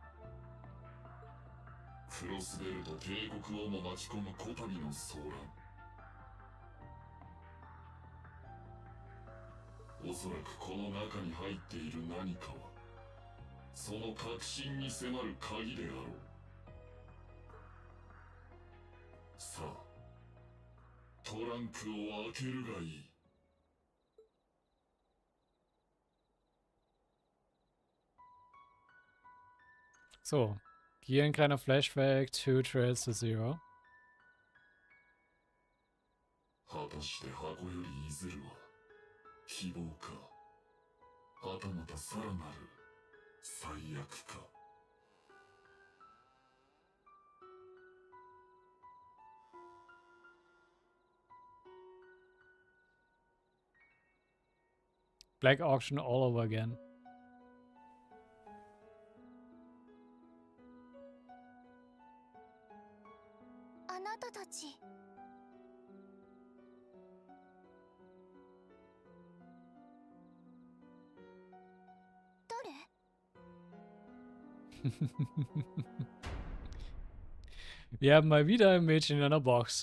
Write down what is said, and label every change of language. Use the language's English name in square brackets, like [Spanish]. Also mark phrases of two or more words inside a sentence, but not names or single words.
[Japanese] クロスベルと帝国をも巻き込むこたびの騒乱、おそらくこの中に入っている何かはその核心に迫る鍵であろう。さあ、トランクを開けるがいい。 [German] So, hier ein kleiner Flashback to Trails to Zero. [Japanese] 果たして箱よりいずるは希望か、はたまたさらなる最悪か。 [English] Black Auction all over again. [Japanese] あなたたち誰？ [German] Wir haben mal wieder ein Mädchen in einer Box.